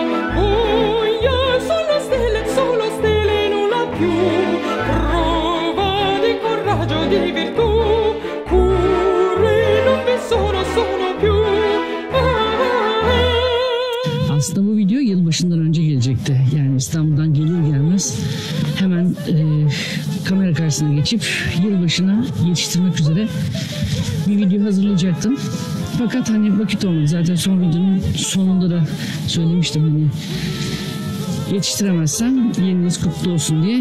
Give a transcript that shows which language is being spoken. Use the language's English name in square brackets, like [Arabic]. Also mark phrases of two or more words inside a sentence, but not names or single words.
[Italian] Buia, solo stelle, nulla più. Prova di coraggio, di virtù. Curi non vi sono più. [Turkish] Aslında bu video yılbaşından önce gelecekti. Yani İstanbul'dan gelir gelmez hemen kamera karşısına geçip yılbaşına yetiştirmek üzere bir video hazırlayacaktım. Fakat hani vakit olmadı. Zaten son videonun sonunda da söylemiştim hani yetiştiremezsem yeni yılınız kutlu olsun diye.